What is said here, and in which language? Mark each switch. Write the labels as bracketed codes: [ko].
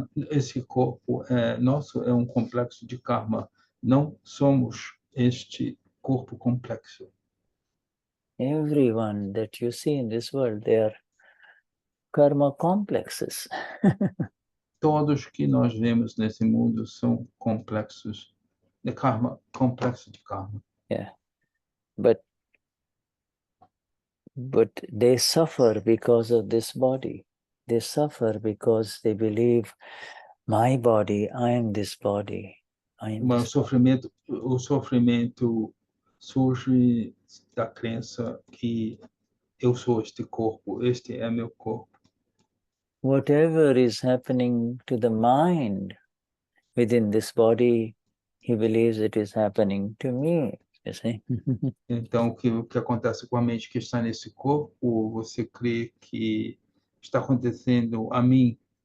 [pt] Esse corpo nosso é complexo de karma. Não somos este corpo complexo. [en] Everyone that you see in this world, they are karma complexes. [pt] Todos que nós vemos nesse mundo são complexos de karma, complexo de karma. [en] Yeah, but they suffer because of this body. They suffer because they believe, my body, I am this body. [pt] O sofrimento surge da crença que eu sou este corpo, este é meu corpo. [en] Whatever is happening to the mind within this body, he believes it is happening to me. You see? [pt] Então, o que acontece com a mente que está nesse corpo, você crê que está acontecendo a mim.